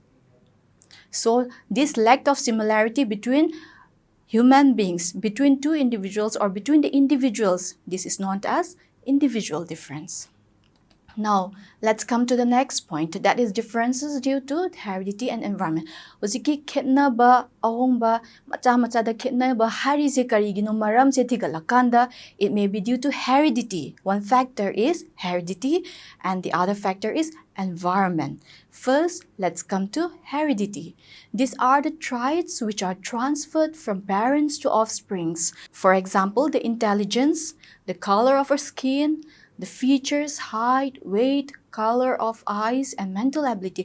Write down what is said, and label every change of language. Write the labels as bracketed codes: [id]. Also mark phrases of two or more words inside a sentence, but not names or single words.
[en] So this lack of similarity between human beings, between two individuals or between the individuals, this is known as individual difference. Now, let's come to the next point, that is differences due to heredity and environment. [mni] Hojiki khitnaba ahongba macha da khitnaba harise karigino maram se thigalakanda, [en] it may be due to heredity. One factor is heredity and the other factor is environment. First, let's come to heredity. These are the traits which are transferred from parents to offsprings. For example, the intelligence, the color of our skin, the features, height, weight, color of eyes, and mental ability.